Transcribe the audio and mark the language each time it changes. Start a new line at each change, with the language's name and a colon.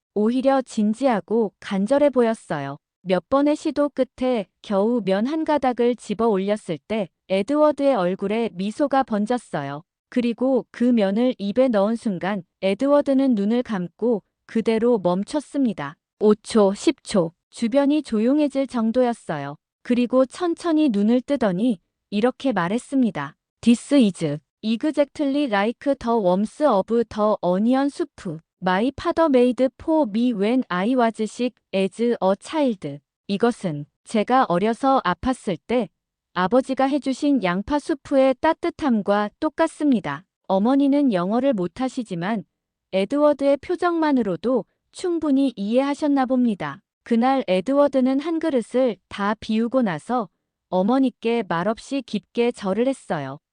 Korean: 오히려 진지하고 간절해 보였어요. 몇 번의 시도 끝에 겨우 면 한 가닥을 집어 올렸을 때 에드워드의 얼굴에 미소가 번졌어요. 그리고 그 면을 입에 넣은 순간 에드워드는 눈을 감고 그대로 멈췄습니다. 5초, 10초. 주변이 조용해질 정도였어요. 그리고 천천히 눈을 뜨더니 이렇게 말했습니다.
English: This is exactly like the worms of the onion soup my father made for me when I was sick as a child.
Korean: 이것은 제가 어려서 아팠을 때 아버지가 해주신 양파 수프의 따뜻함과 똑같습니다. 어머니는 영어를 못하시지만 에드워드의 표정만으로도 충분히 이해하셨나 봅니다. 그날 에드워드는 한 그릇을 다 비우고 나서 어머니께 말없이 깊게 절을 했어요.